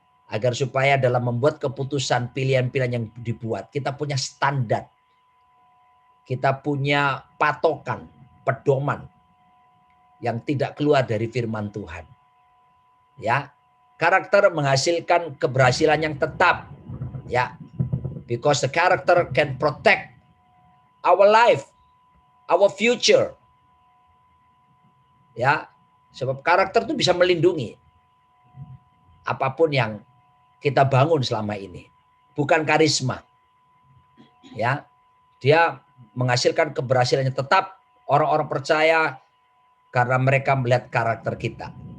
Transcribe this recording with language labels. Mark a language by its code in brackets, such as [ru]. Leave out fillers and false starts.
[id] Agar supaya dalam membuat keputusan pilihan-pilihan yang dibuat, kita punya standar. Kita punya patokan, pedoman yang tidak keluar dari firman Tuhan. Ya, karakter menghasilkan keberhasilan yang tetap. [en] Ya, because the character can protect our life, our future. [id] Ya, sebab karakter itu bisa melindungi apapun yang kita bangun selama ini. Bukan karisma. Ya, dia menghasilkan keberhasilan yang tetap. Orang-orang percaya karena mereka melihat karakter kita.